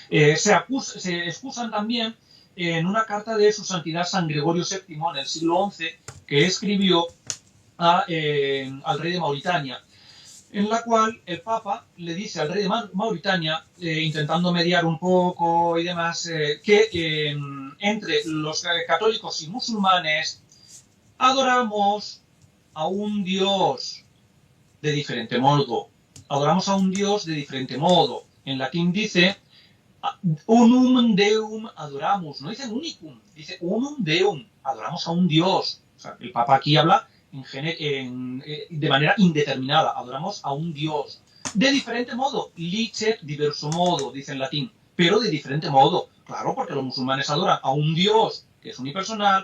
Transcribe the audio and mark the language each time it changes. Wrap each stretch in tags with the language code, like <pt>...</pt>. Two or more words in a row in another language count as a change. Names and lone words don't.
<es>Se excusan también en una carta de su santidad San Gregorio VII en el siglo XI, que escribió al rey de Mauritania, en la cual el Papa le dice al rey de Mauritania, intentando mediar un poco y demás, que entre los católicos y musulmanes adoramos a un Dios de diferente modo. Adoramos a un Dios de diferente modo. En latín dice</es> <la>unum Deum adoramus.</la> <es>No dice unicum, dice</es> <la>unum Deum.</la> <es>Adoramos a un Dios. O sea, el Papa aquí habla de manera indeterminada. Adoramos a un Dios. De diferente modo.</es> <la>Licet diverso modo,</la> <es>dice en latín. Pero de diferente modo. Claro, porque los musulmanes adoran a un Dios que es unipersonal.</es>